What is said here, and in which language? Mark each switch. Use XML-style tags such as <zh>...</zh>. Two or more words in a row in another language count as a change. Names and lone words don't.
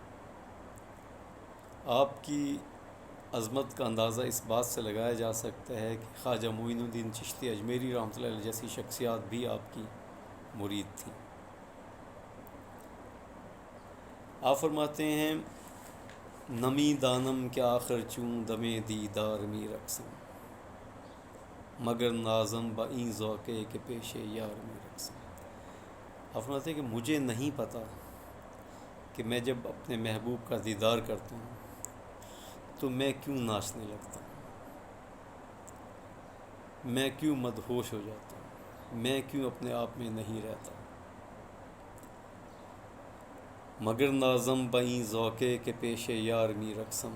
<ur>آپ کی عظمت کا اندازہ اس بات سے لگایا جا سکتا ہے کہ خواجہ معین الدین چشتی اجمیری رحمۃ اللہ علیہ جیسی شخصیات بھی آپ کی مرید تھیں۔</ur> <fa>آپ فرماتے ہیں نمی دانم کے آخر چون دمے دیدار می رقصم مگر نازم با این ذوقے کے پیش یار می رقصم۔</fa> <ur>آپ فرماتے ہیں کہ مجھے نہیں پتہ کہ میں جب اپنے محبوب کا دیدار کرتا ہوں تو میں کیوں ناچنے لگتا ہوں، میں کیوں مدہوش ہو جاتا ہوں، میں کیوں اپنے آپ میں نہیں رہتا، مگر</ur> <fa>نازم بئیں ذوقے کے پیش یار می رقصم۔</fa>